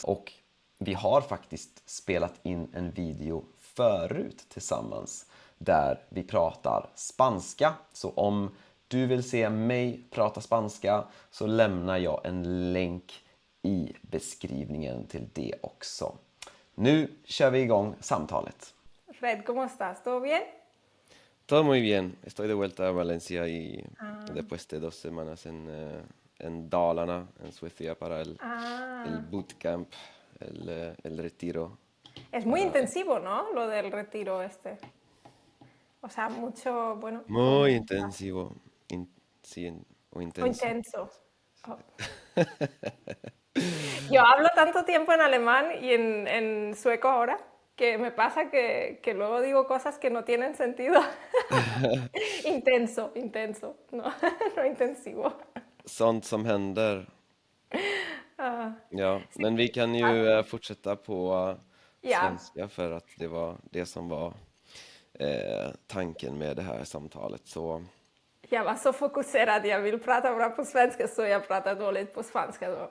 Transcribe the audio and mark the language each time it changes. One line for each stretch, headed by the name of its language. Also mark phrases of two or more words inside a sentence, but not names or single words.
Swedish: Och vi har faktiskt spelat in en video förut tillsammans där vi pratar spanska. Så om du vill se mig prata spanska så lämnar jag en länk i beskrivningen till det också. Nu kör vi igång samtalet.
Spanish: Fred, ¿cómo estás? ¿Todo bien? Todo muy bien. Estoy de vuelta a Valencia y después de 2 semanas en Dalarna, en Suecia, para el bootcamp, el retiro. Es muy intensivo, ¿no? Lo del retiro este. O sea, mucho, bueno... Muy intensivo. Sí, o O intenso. intenso. Oh. Yo hablo tanto tiempo en alemán y en sueco ahora que me pasa que luego digo cosas que no tienen sentido. Intenso, no, no intensivo.
Swedish: Sånt som händer. Ja, men vi kan ju fortsätta på svenska för att det var det som var tanken med det här samtalet. Så... Jag var så fokuserad, jag vill prata bra på svenska så jag pratar dåligt på spanska då.